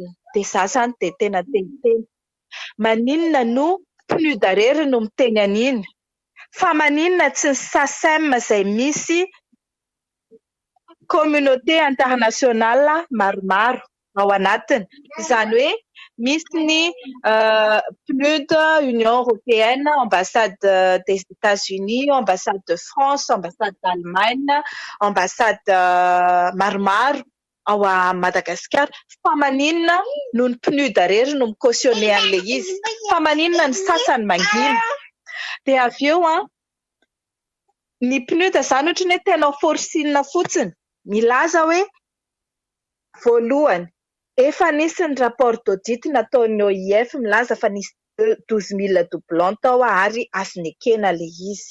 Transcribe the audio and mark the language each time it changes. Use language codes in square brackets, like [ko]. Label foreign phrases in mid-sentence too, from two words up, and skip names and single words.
[mg] Dia za zany dia tena teniteny maninona no PNUD rery no miteny an'iny fa maninona tsy ny SACEM izay misy [fr] communauté internationale [mg] maromaro ao anatiny, izany hoe misy ny PNUD, [fr] Union européenne, ambassade des États-Unis, ambassade de France, ambassade d'Allemagne, [mg] ambassade maromaro ao Madagasikara. Fa maninona no ny PNUD rery no micautionné an'ilay izy, fa maninona ny sasany mangina. Dia avy eo ny PNUD zany ohatry ny hoe tena forcine fotsiny milaza hoe voalohany efa nisy ny [fr] rapport d'audit [mg] nataon'ny OIF milaza fa nisy 12 000 doublons tao ary azony ekena ilay izy.